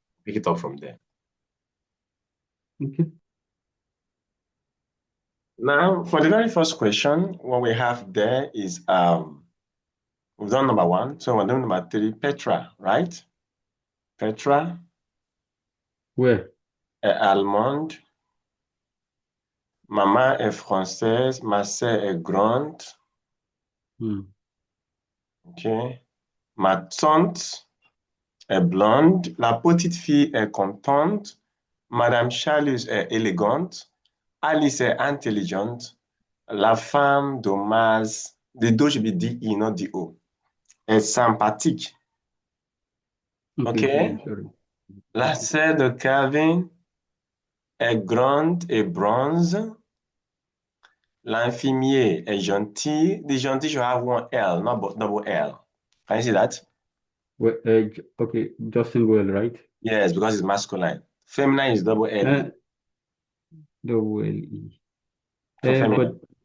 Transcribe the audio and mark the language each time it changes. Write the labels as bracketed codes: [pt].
[en] pick it up from there. Okay. Now, for the very first question, what we have there is we've done number 1, so we're doing number 3, Petra, right? Petra, Where? [fr] allemande, maman est française, ma sœur est grande, Mm. ok? Ma tante est blonde, la petite fille est contente, Madame Charles est élégante, Alice est intelligente, la femme de Maz, [en] the do should be D-E, not D-O, [fr] est sympathique, [en] Okay. ok? Okay. Sorry. [fr] La [en] Okay. [fr] sœur de Calvin est grande et bronze. L'infirmier est gentil. [en] The gentil should have one L, not double L. Can you see that? Well, okay. Justin Well, right? Yes, because it's masculine. Feminine is double L-E Uh, double L-E. for feminine.